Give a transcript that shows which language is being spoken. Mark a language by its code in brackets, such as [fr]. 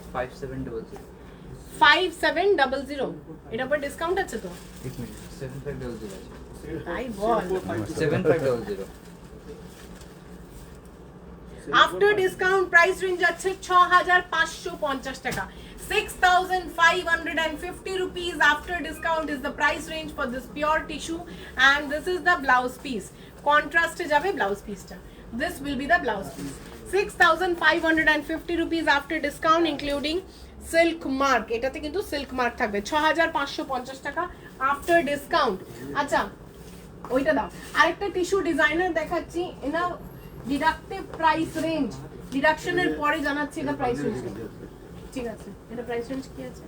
[bn] 5700 5700, এটার উপর ডিসকাউন্ট আছে তো? এক মিনিট 7500 আছে। তাই বল। 7500 [en] after discount price range [bn] যাচ্ছে 6550 টাকা। [en] 6,550 rupees after discount is the price range for this pure tissue, and this is the blouse piece. [bn] Contrast e jabe blouse piece ta. [en] This will be the blouse piece. 6,550 rupees after discount including silk mark. [bn] এটাতে কিন্তু silk mark থাকবে 6,550 টাকা [en] after discount. [bn] আচ্ছা ওইটা দাও। আরেকটা tissue designer দেখাচ্ছি, এনা deductive price range, ডিডাকশনের পরে জানাচ্ছি এটা প্রাইস রেঞ্জ। ঠিক আছে, এটা প্রাইস রেঞ্জ কি আছে?